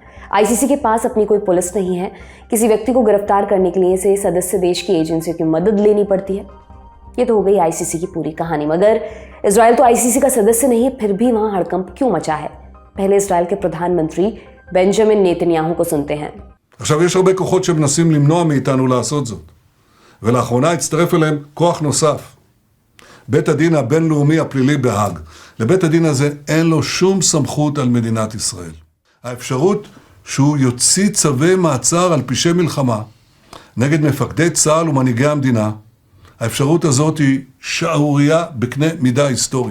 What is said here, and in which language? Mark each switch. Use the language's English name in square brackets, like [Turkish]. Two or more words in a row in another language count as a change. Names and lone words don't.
[Hindi] आईसीसी के पास अपनी कोई पुलिस नहीं है। किसी व्यक्ति को गिरफ्तार करने के लिए इसे सदस्य देश की एजेंसियों की मदद लेनी पड़ती है। ये तो हो गई आईसीसी की पूरी कहानी। मगर इजराइल तो आईसीसी का सदस्य नहीं है, फिर भी वहां हड़कंप क्यों मचा है? पहले इजराइल के प्रधानमंत्री बेंजामिन नेतन्याहू को सुनते हैं। [Hebrew] עכשיו יש הרבה כוחות שמנסים למנוע מאיתנו לעשות זאת, ולאחרונה הצטרף אליהם כוח נוסף. בית הדין הבינלאומי הפלילי בהאג. לבית הדין הזה אין לו שום סמכות על מדינת ישראל. האפשרות שהוא יוציא צווי מעצר על פשעי מלחמה נגד מפקדי צה"ל ומנהיגי המדינה, האפשרות הזאת היא שערורייה בקנה מידה היסטורי.